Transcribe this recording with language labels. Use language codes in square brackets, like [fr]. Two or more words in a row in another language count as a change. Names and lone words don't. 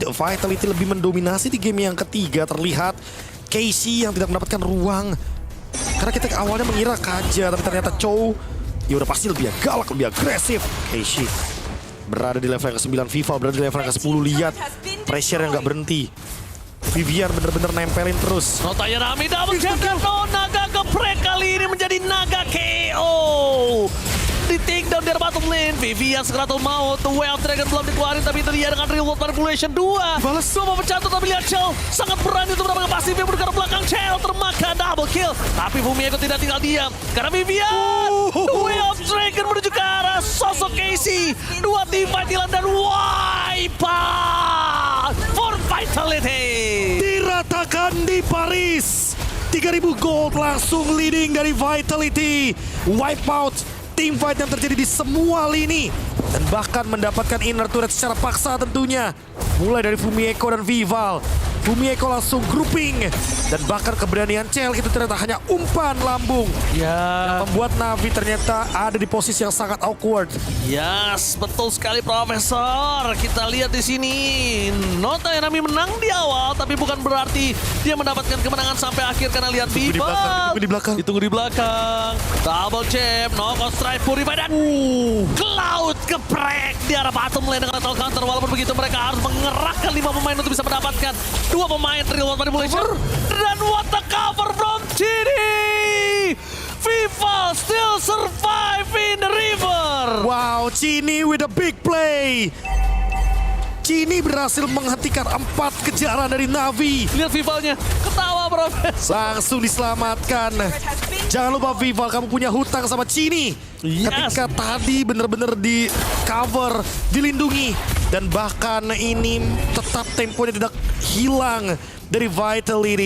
[id] Vitality lebih mendominasi di game yang ketiga. Terlihat Casey yang tidak mendapatkan ruang. Karena kita awalnya mengira Kaja, tapi ternyata Chow ya udah pasti lebih galak, lebih agresif. Casey berada di level yang ke-9, Viva berada di level yang ke-10. Lihat pressure yang gak berhenti. Vivian bener-bener nempelin terus. Not Ayanami [en] double jab [id] dan naga geprek kali ini menjadi naga KO. Di take down dari [en] bottom lane. [id] Vivian segera maut. The Wild Dragon belum dikeluarin, tapi itu dia dengan Real World Manipulation 2. Balas. Semua bercantum, tapi lihat Chell sangat berani untuk mendapatkan pasif yang bergerak belakang. Chell termakan double kill. Tapi Fumieko tidak tinggal diam. Karena Vivian, The Wild Dragon menuju ke arah sosok Casey. 2 tim fight hilang dan [en] wipe out for Vitality. [id] Diratakan di Paris. 3000 gold langsung leading dari Vitality. [en] Wipeout team fight [id] yang terjadi di semua lini. Dan bahkan mendapatkan [en] inner turret [id] secara paksa tentunya. Mulai dari Fumieko dan Vival. Fumieko langsung grouping. Dan bahkan keberanian Chell itu ternyata hanya umpan lambung. Ya, Membuat Navi ternyata ada di posisi yang sangat awkward. yes, betul sekali, Profesor. Kita lihat di sini, Not Ayanami menang di awal, tapi bukan berarti dia mendapatkan kemenangan sampai akhir karena lihat Tunggu di belakang, Vival. tunggu di belakang. Ditunggu di belakang. [en] Double jab, knockout strike, [id] Purify dan Cloud geprek di arah [en] bottom lane [id] dengan [en] lethal counter. [id] Walaupun begitu mereka harus mengerahkan 5 pemain untuk bisa mendapatkan 2 pemain Real World Manipulation. [en] Dan what the cover from Chini! Vival still survive in the river. Wow, Chini with a big play. [id] Chini berhasil menghentikan 4 kejaran dari Navi. Lihat Vivalnya, ketawa, Profesor. Langsung diselamatkan. Jangan lupa Vival, kamu punya hutang sama Chini. Yes. Ketika tadi bener-bener di cover, dilindungi. Dan bahkan ini tetap temponya tidak hilang dari Vitality.